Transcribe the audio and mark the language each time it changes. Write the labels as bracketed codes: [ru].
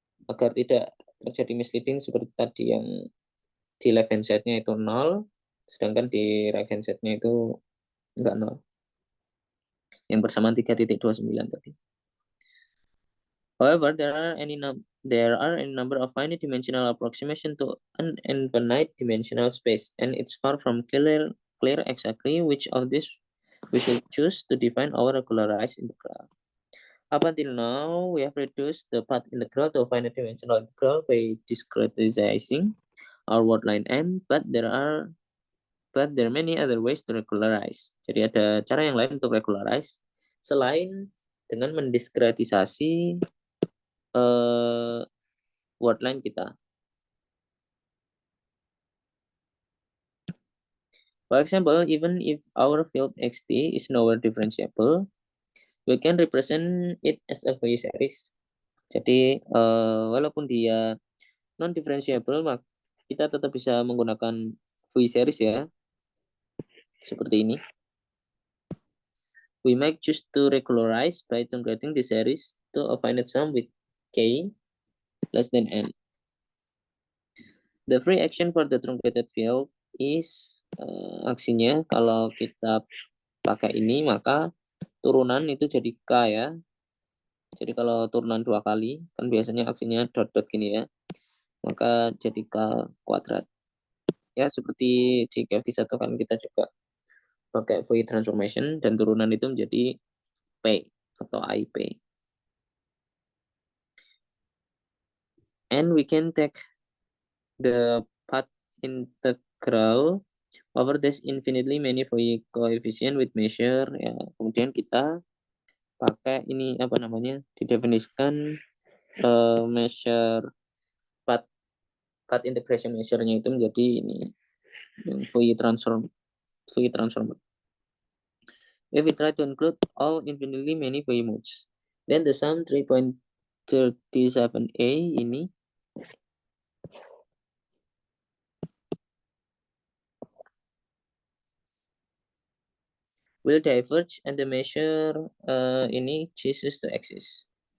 [id] Agar tidak terjadi misleading seperti tadi yang di left hand side-nya itu 0, sedangkan di right hand side-nya itu enggak 0. Yang bersamaan 3.29 tadi. [en] However, there are any number of finite dimensional approximation to an infinite dimensional space, and it's far from clear exactly which of these we should choose to define our regularized integral. Up until now, we have reduced the path integral to a finite dimensional integral by discretizing our word line M, but there are many other ways to regularize. [id] Jadi ada cara yang lain untuk regularize selain dengan mendiskretisasi word line kita. [en] For example, even if our field xt is nowhere differentiable, we can represent it as a Fourier series. [id] Jadi walaupun dia non differentiable, maka kita tetap bisa menggunakan Fourier series ya, seperti ini. [en] We might choose to regularize by truncating the series to a finite sum with k less than n. The free action for the truncated field is [id] aksinya kalau kita pakai ini maka turunan itu jadi k ya. Jadi kalau turunan 2 kali kan biasanya aksinya dot-dot gini ya. Maka jadi k kuadrat. Ya seperti di KFT 1 kan kita juga pakai Fourier transformation dan turunan itu menjadi P atau IP. [en] And we can take the path integral over this infinitely many Fourier coefficient with measure. [id] Ya, kemudian kita pakai ini apa namanya? Didefinisikan measure path integration measure-nya itu menjadi ini Fourier transform. [en] If we try to include all infinitely many Fourier modes, then the sum 3.37a ini will diverge and the measure ini ceases to exist.